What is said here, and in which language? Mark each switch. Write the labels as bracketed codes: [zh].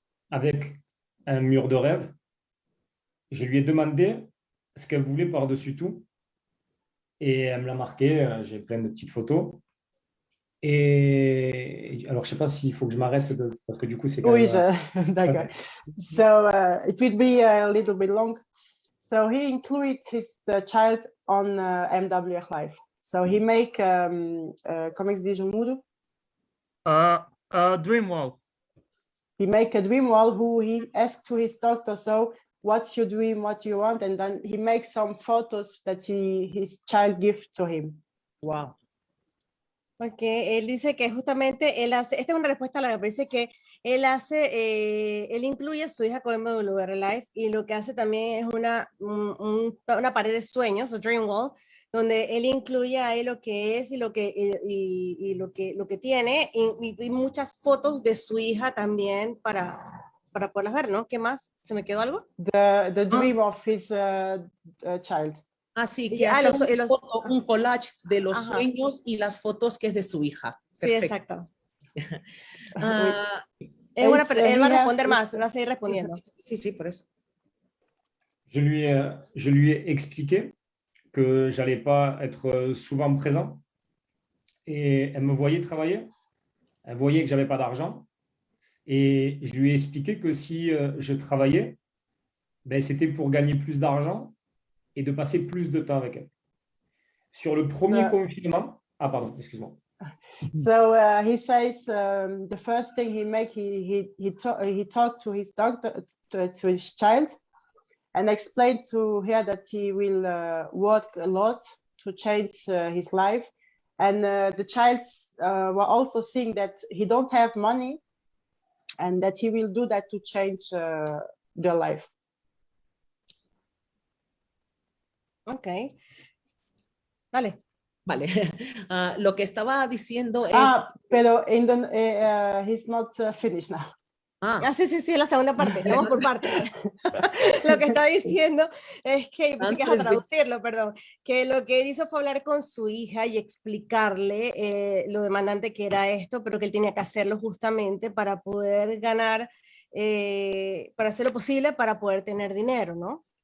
[fr] Avec un mur de rêve. Je lui ai demandé ce qu'elle voulait par-dessus tout. Et elle me l'a marqué. J'ai plein de petites photos. Et alors, je ne sais pas s'il faut que je m'arrête parce que du coup, c'est quand même... Oui, d'accord. [en] So, it will be a little bit long. So, he included his child on MWR Live. So, he make, [fr] comment se dit, [en] Mudo? A dream wall. He make a dream wall who he asked to his doctor, so what's your dream, what do you want? And then he makes some photos that his child gives to him. Wow. [es] Porque él dice que justamente él hace, esta es una respuesta a la que dice que él hace, él incluye a su hija con MWR Live y lo que hace también es una pared de sueños, o dream wall, donde él incluye ahí lo que es y lo que tiene y muchas fotos de su hija también para poderlas ver, ¿no? ¿Qué más? ¿Se me quedó algo? [en] The dream of his child. [es] Así que hace un collage de los sueños y las fotos que es de su hija. Perfecto. Sí, exacto. Él va a responder más, va a seguir respondiendo. Sí, por eso. [fr] Je lui ai expliqué que j'allais pas être souvent présent et elle me voyait travailler, elle voyait que j'avais pas d'argent et je lui ai expliqué que si je travaillais, ben, c'était pour gagner plus d'argent et de passer plus de temps avec elle. Sur le premier confinement, pardon, excuse-moi. [en] So he says the first thing he talked to his doctor, to his child, and explained to her that he will work a lot to change his life. And the child were also seeing that he don't have money and that he will do that to change their life. [es] Okay. Dale. Vale. Lo que estaba diciendo es... [en] pero he's not finished now. [es] Sí, la segunda parte, vamos por parte. Lo que está diciendo es que, pensé que vas a traducirlo, perdón, que lo que él hizo fue hablar con su hija y explicarle lo demandante que era esto, pero que él tenía que hacerlo justamente para poder ganar, para hacer lo posible para poder tener dinero, ¿no?